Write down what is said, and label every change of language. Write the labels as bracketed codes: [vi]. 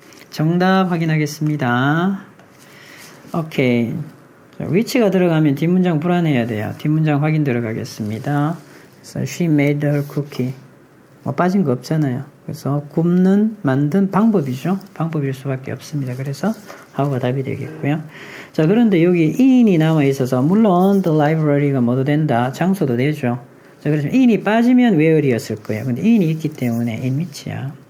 [ko] 정답 확인하겠습니다. 오케이. 자, 위치가 들어가면 뒷문장 불안해야 돼요. 뒷문장 확인 들어가겠습니다. 그래서 [en] she made her cookie. [ko] 뭐 빠진 거 없잖아요. 그래서 굽는, 만든 방법이죠. 방법일 수밖에 없습니다. 그래서 how가 답이 되겠고요. 자, 그런데 여기 in이 남아 있어서 물론 the library가 뭐도 된다. 장소도 되죠. 자, 그래서 in이 빠지면 where이었을 거예요. 근데 in이 있기 때문에 in which야.